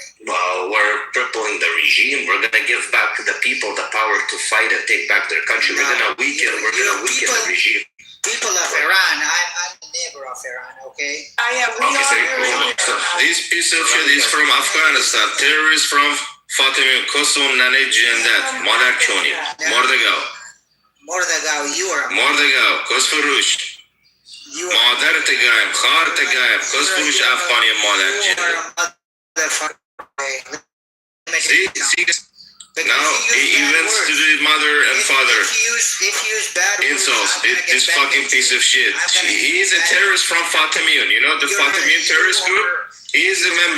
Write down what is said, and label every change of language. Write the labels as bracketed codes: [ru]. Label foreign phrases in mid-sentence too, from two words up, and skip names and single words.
[en] Well, we're crippling the regime. We're going to give back to the people the power to fight and take back their country. We're going to weaken the regime. People of Iran, I'm the neighbor of Iran, okay? This piece of shit is from Afghanistan. Terrorists from Fatimiyun, Kosum, Nane, Jandat, Madar Choni, Mordegao. Mordegao, you are... Mordegao, Kosfurush. [fa] مادر تگایم خار تگایم کس فروش افغانی مادر [en] See, now he went to the mother and father insults. This fucking piece of shit. He is a terrorist from Fatimiyun. You know the Fatimiyun terrorist group? He is a member.